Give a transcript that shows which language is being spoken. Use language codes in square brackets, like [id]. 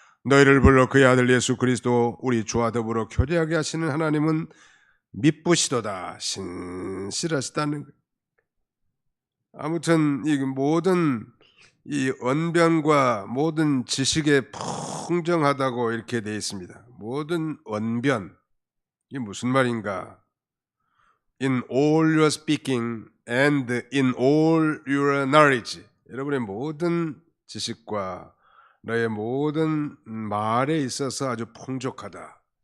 [ko] 너희를 불러 그의 아들 예수 그리스도 우리 주와 더불어 교제하게 하시는 하나님은 미쁘시도다. 신실하시다는 거예요. 아무튼 이 모든 이 언변과 모든 지식에 풍정하다고 이렇게 되어 있습니다. 모든 언변, 이게 무슨 말인가? [en] in all your speaking and in all your knowledge. [ko] 여러분의 모든 지식과 너의 모든 말에 있어서 아주 풍족하다.